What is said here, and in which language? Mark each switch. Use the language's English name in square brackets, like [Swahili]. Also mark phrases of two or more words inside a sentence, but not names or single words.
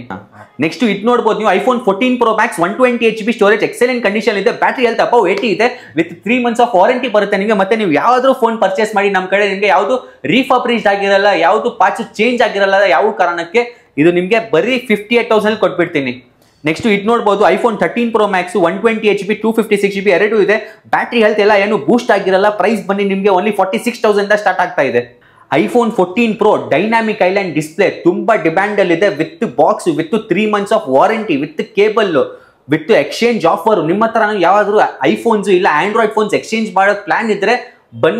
[Kannada] ನೆಕ್ಸ್ಟ್ ಇದು ನೋಡಬಹುದು ನೀವು iPhone 14 Pro Max 128GB ಸ್ಟೋರೇಜ್, [English] excellent condition [Kannada] ಇದೆ, [English] battery health above 80 [Kannada] ಇದೆ, [English] with 3 months of warranty [Kannada] ಬರುತ್ತೆ ನಿಮಗೆ. ಮತ್ತೆ ನೀವು ಯಾವ್ದಾದ್ರು [English] phone purchase [Kannada] ಮಾಡಿ ನಮ್ಮ ಕಡೆ ನಿಮಗೆ ಯಾವುದು ರೀಫರ್ಬಿಶ್ಡ್ ಆಗಿರಲ್ಲ, ಯಾವುದು [English] parts change [Kannada] ಆಗಿರಲ್ಲ, ಯಾವ ಕಾರಣಕ್ಕೆ ಇದು ನಿಮಗೆ ಬರೀ 58,000 ಕೊಟ್ಬಿಡ್ತೀನಿ. ನೆಕ್ಸ್ಟ್ ಇದು ನೋಡಬಹುದು iPhone 13 Pro Max 128GB 256GB ಎರಡೂ ಇದೆ, [English] battery health [Kannada] ಎಲ್ಲ ಏನು ಬೂಸ್ಟ್ ಆಗಿರಲ್ಲ. ಪ್ರೈಸ್ ಬನ್ನಿ ನಿಮಗೆ ಓನ್ಲಿ 46,000 ಸ್ಟಾರ್ಟ್ ಆಗ್ತಾ ಇದೆ. iPhone 14 Pro [English] dynamic island display [Kannada] ತುಂಬಾ ಡಿಮ್ಯಾಂಡ್ ಅಲ್ಲಿ ಇದೆ, [English] with box, with 3 months of warranty, with cable, with exchange offer. [Kannada] ನಿಮ್ಮ ಹತ್ರ ಯಾವಾದ್ರೂ ಐಫೋನ್ಸ್ ಇಲ್ಲ [English] Android phones exchange [Kannada] ಮಾಡೋದು ಪ್ಲಾನ್ ಇದ್ರೆ ಬನ್ನಿ.